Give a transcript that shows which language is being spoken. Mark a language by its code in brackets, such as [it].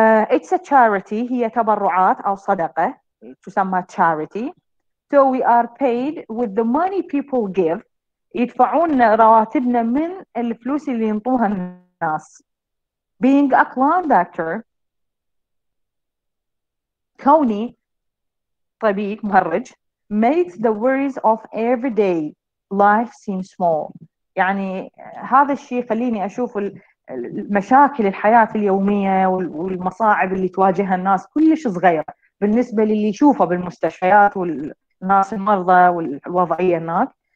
[en] it's a charity، [ar] هي تبرعات أو صدقة تسمى charity. [en] so we are paid with the money people give، [ar] يدفعون رواتبنا من الفلوس اللي ينطوها الناس. [en] being a clown doctor، [ar] كوني طبيب مهرج [en] makes the worries of everyday life seem small، [ar] يعني هذا الشيء يخليني أشوف المشاكل الحياة اليومية والمصاعب اللي تواجهها الناس كلش صغيرة بالنسبة للي يشوفه بالمستشفيات والناس المرضى والوضعية هناك.